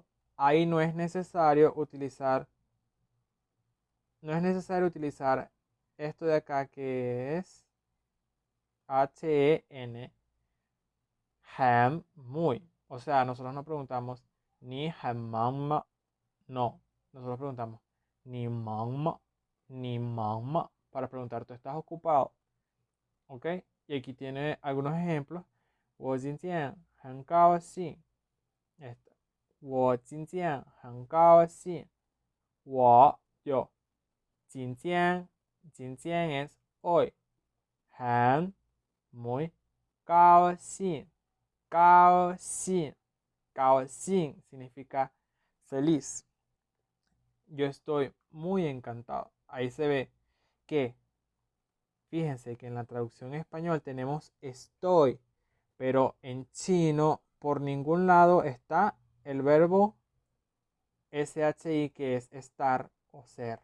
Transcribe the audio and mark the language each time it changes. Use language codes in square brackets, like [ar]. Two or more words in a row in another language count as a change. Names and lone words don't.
[es] Ahí no es necesario utilizar esto de acá que es HEN, ham, muy. O sea, nosotros no preguntamos ni hamama, no. Nosotros preguntamos [zh] 你忙吗, 你忙吗 [es] para preguntar, ¿tú estás ocupado? ¿Ok? Y aquí tiene algunos ejemplos. [zh] 我今天很高兴. Esta. 我今天很高兴. Yo. [es] 今天 es hoy. 很 muy. [zh] 高兴. 高兴. [es] 高兴 significa feliz. Yo estoy muy encantado. Ahí se ve que, fíjense que en la traducción en español tenemos estoy, pero en chino por ningún lado está el verbo SHI que es estar o ser.